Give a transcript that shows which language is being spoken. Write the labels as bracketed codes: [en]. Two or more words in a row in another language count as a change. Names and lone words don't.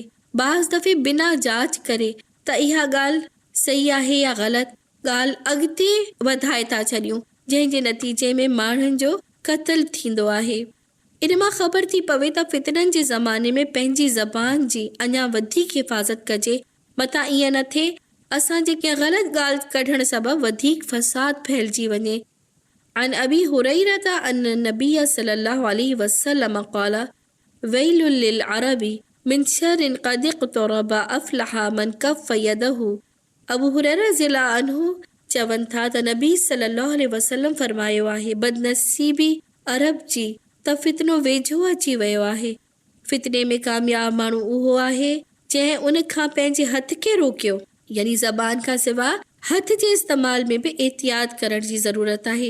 [sd] बाज़ दफ़े बिना जांच करे त इहा ॻाल्हि सही आहे या ग़लति ॻाल्हि अॻिते वधाए था छॾियूं, जंहिंजे नतीजे में माण्हुनि जो क़त्ल थींदो आहे। इन मां ख़बर थी पवे त फितननि जे ज़माने में पंहिंजी ज़बान जी अञा वधीक हिफ़ाज़त कजे, मथां ईअं न थिए असांजे कंहिं ग़लति ॻाल्हि कढण सबबि वधीक फ़साद फैलिजी वञे। [ar] عن أبي هريرة عن النبي صلى الله عليه وسلم قال ويل للعرب من شر قد اقترب أفلح من كف يده. [sd] अबू हुरैरा [ar] رضي الله عنه [sd] चवनि था त नबी [ar] صلى الله عليه وسلم [sd] फरमायो आहे, बदनसीबी अरब जी त फितनो वेझो अची वियो आहे। फितने में कामयाब माण्हू उहो आहे जंहिं उन खां पंहिंजे हथ खे रोकियो, यानी ज़बान खां सिवा हथ जे इस्तेमाल में बि एहतियात करण जी ज़रूरत आहे।